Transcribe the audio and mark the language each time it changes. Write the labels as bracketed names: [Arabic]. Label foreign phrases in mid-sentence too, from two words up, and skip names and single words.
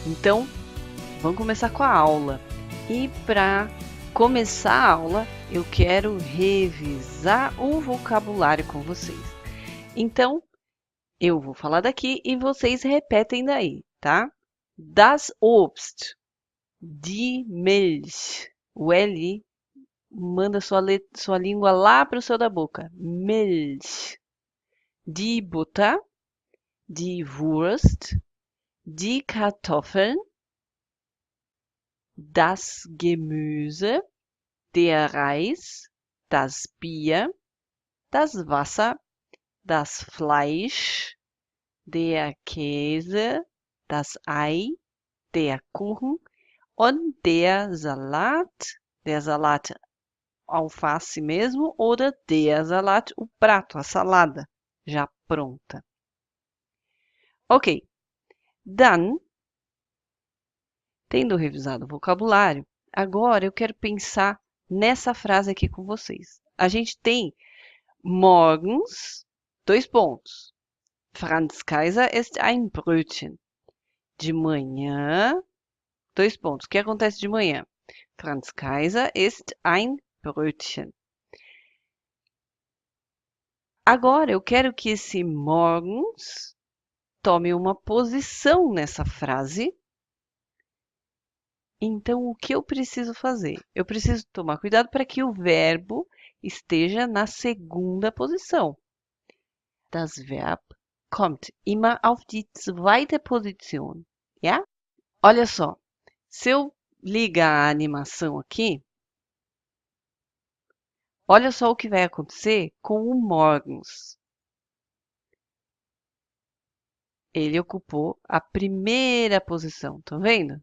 [Portuguese] Então, vamos começar com a aula. E para começar a aula, eu quero revisar o vocabulário com vocês. Então, eu vou falar daqui e vocês repetem daí, tá? [German] Das Obst, die Milch, [Portuguese] o L, manda sua língua lá para o céu da boca. [German] Milch. Die Butter, die Wurst, die Kartoffeln, das Gemüse, der Reis, das Bier, das Wasser, das Fleisch, der Käse, das Ei, der Kuchen und der Salat. Der Salat, [Portuguese] alface mesmo, [German] oder der Salat, [Portuguese] o prato, a salada, já pronta. Ok, dann, tendo revisado o vocabulário, agora eu quero pensar nessa frase aqui com vocês. A gente tem morgens, dois pontos. [German] Franz Kaiser ist ein Brötchen. [Portuguese] De manhã, dois pontos. O que acontece de manhã? [German] Franz Kaiser ist ein Brötchen. [Portuguese] Agora eu quero que esse morgens tome uma posição nessa frase. Então, o que eu preciso fazer? Eu preciso tomar cuidado para que o verbo esteja na segunda posição. [German] Das Verb kommt immer auf die zweite Position, ja? [Portuguese] Olha só, se eu ligar a animação aqui, olha só o que vai acontecer com o morgens. Ele ocupou a primeira posição, estão vendo?